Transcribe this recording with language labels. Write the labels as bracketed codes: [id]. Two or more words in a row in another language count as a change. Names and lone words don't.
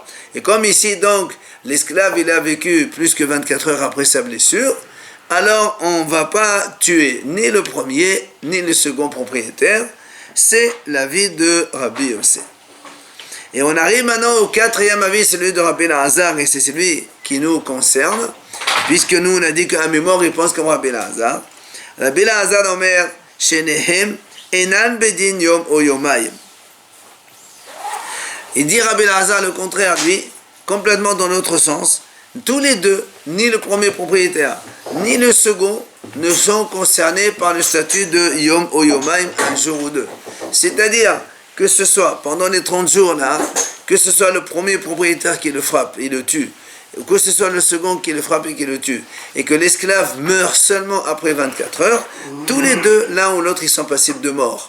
[fr] Et comme ici donc l'esclave il a vécu plus que 24 heures après sa blessure, alors on ne va pas tuer ni le premier ni le second propriétaire. C'est l'avis de Rabbi Yossé. Et on arrive maintenant au quatrième avis, celui de Rabbi Elazar, et c'est celui qui nous concerne, puisque nous on a dit qu'un mémoire il pense comme Rabbi Elazar. [he] רבי אלעזר אומר, שניהם, אינן בדין יום או יומיים. [fr] Il dit Rabbi Elazar le contraire, lui, complètement dans l'autre sens. Tous les deux, ni le premier propriétaire, ni le second, ne sont concernés par le statut de [he] יום או יומיים, [fr] un jour ou deux. C'est-à-dire, que ce soit pendant les 30 jours là, que ce soit le premier propriétaire qui le frappe et le tue, ou que ce soit le second qui le frappe et qui le tue, et que l'esclave meurt seulement après 24 heures, tous les deux, l'un ou l'autre, ils sont passibles de mort.